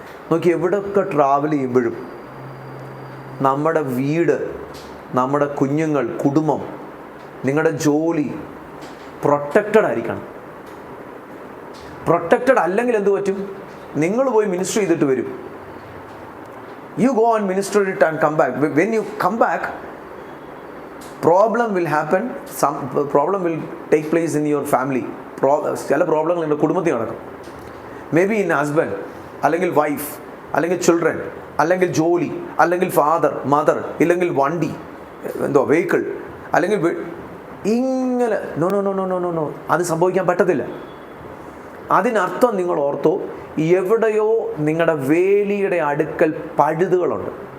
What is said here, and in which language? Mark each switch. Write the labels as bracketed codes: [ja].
[ml] നോക്കി, എവിടെയൊക്കെ ട്രാവൽ ചെയ്യുമ്പോഴും നമ്മുടെ വീട്, നമ്മുടെ കുഞ്ഞുങ്ങൾ, കുടുംബം, നിങ്ങളുടെ ജോലി പ്രൊട്ടക്റ്റഡ് ആയിരിക്കണം. പ്രൊട്ടക്റ്റഡ് അല്ലെങ്കിൽ എന്ത് പറ്റും? നിങ്ങൾ പോയി മിനിസ്റ്റർ ചെയ്തിട്ട് വരും. [en] You go and minister it and come back. When you come back, problem will happen. Some problem will take place in your family. [ml] ചില പ്രോബ്ലങ്ങൾ നിങ്ങളുടെ കുടുംബത്തിൽ നടക്കും. [en] maybe in husband, [ml] അല്ലെങ്കിൽ വൈഫ്, അല്ലെങ്കിൽ ചിൽഡ്രൻ, അല്ലെങ്കിൽ ജോലി, അല്ലെങ്കിൽ ഫാദർ മദർ, ഇല്ലെങ്കിൽ വണ്ടി, വെഹിക്കിൾ, അല്ലെങ്കിൽ ഇങ്ങനെ no no no no no no no അത് സംഭവിക്കാൻ പറ്റത്തില്ല. അതിനർത്ഥം നിങ്ങൾ ഓർത്തോ, എവിടെയോ നിങ്ങളുടെ വേലിയുടെ അടുക്കൽ പഴുതുകളുണ്ട്.